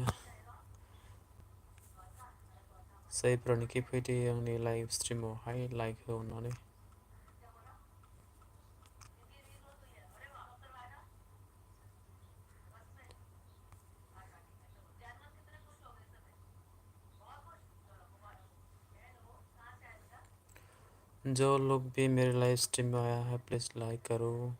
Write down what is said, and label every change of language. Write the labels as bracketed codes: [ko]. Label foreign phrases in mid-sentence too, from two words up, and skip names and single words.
[brx] जायफोरानोखि फैदो आंनि लाइभ स्ट्रिमावहाय लाइक हो अननानै [hi] जो लोग भी मेरे लाइव स्ट्रीम में आया है प्लीज लाइक करो